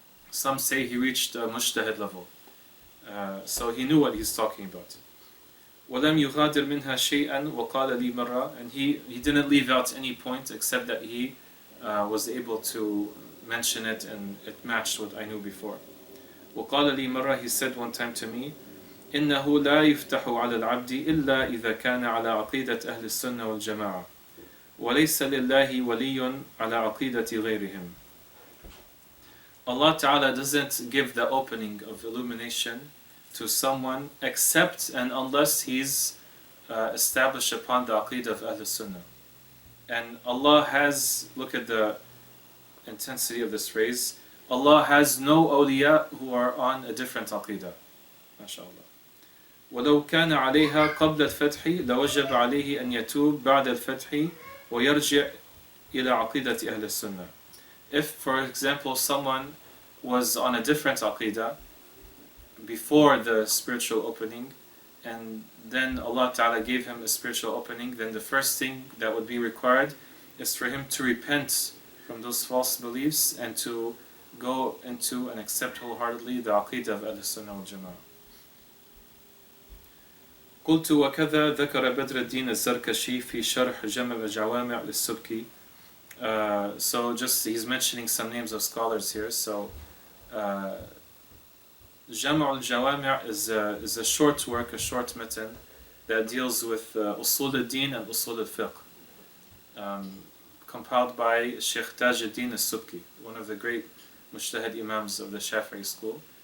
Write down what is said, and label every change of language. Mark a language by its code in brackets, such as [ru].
[en] Some say he reached a mujtahid level. So he knew what he's talking about. [ar] وَلَمْ يُغَادِرْ مِنْهَا شَيْئًا وَقَالَ لِي مَرَّةً. [en] And he didn't leave out any point except that he was able to mention it and it matched what I knew before. [ar] وَقَالَ لِي مَرَّةً. [en] He said one time to me, [ar] إِنَّهُ لَا يُفْتَحُ عَلَى الْعَبْدِ إِلَّا إِذَا كَانَ عَلَى عَقِيدَةِ أَهْلِ السُّنَّةِ وَالْجَمَاعَةِ وَلَيْسَ لِلَّهِ وَلِيٌّ عَلَى عَقِيدَةِ غَيْرِهِمْ. [en] Allah Ta'ala doesn't give the opening of illumination to someone except and unless he's established upon the aqidah of Ahl Sunnah. And Allah has, look at the intensity of this phrase, Allah has no awliya who are on a different aqidah. [ar] MashaAllah. وَلَوْ كَانَ عَلَيْهَا قَبْلَ الْفَتْحِ لَوَجَبَ عَلَيْهِ أَنْ يَتُوبَ بَعْدَ الْفَتْحِ وَيَرْجِعْ إِلَى عَقِيدَةِ أَهْلِ السُّنَّةِ. [en] If, for example, someone was on a different aqidah before the spiritual opening, and then Allah Ta'ala gave him a spiritual opening, then the first thing that would be required is for him to repent from those false beliefs and to go into and accept wholeheartedly the aqidah of Ahl-Sunnah wal-Jama'ah. [ar] قلت وكذا ذكر بدر الدين الزركشي في شرح جمع الجوامع للسبكي. [en] So just he's mentioning some names of scholars here. So Jam' al-Jawami' is a short work, a short matan that deals with Usul al-Din and Usul al-Fiqh, compiled by Sheikh Tajuddin al-Subki, one of the great mujtahid imams of the Shafi'i school.